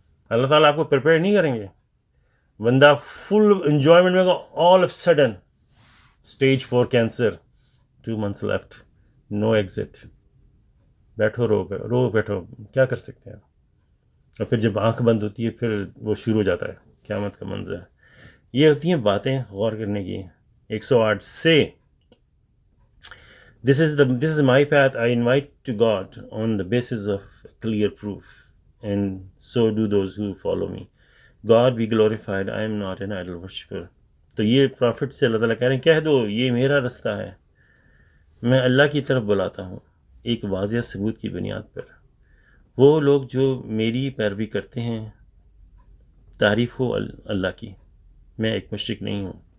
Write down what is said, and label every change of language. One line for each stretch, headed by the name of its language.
Urdu: اللہ تعالیٰ آپ کو پریپیئر نہیں کریں گے، بندہ فل انجوائمنٹ میں ہوگا،
English: all of sudden stage 4 cancer, 2 months left, no exit,
Urdu: بیٹھو رو بیٹھو، کیا کر سکتے ہیں۔ اور پھر جب آنکھ بند ہوتی ہے پھر وہ شروع ہو جاتا ہے قیامت کا منظر۔ یہ ہوتی ہیں باتیں غور کرنے کی۔ 108 سے
English: This is my path. I invite to God on the basis of clear proof, and so do those who follow me. God be glorified. I am not an idol worshipper.
Urdu: تو یہ پرافٹ سے اللہ تعالیٰ کہہ رہے ہیں، کہہ دو یہ میرا رستہ ہے، میں اللہ کی طرف بلاتا ہوں ایک واضح ثبوت کی بنیاد پر۔ وہ لوگ جو میری پیروی کرتے ہیں، تعریف ہو اللہ کی، میں ایک مشرک نہیں ہوں۔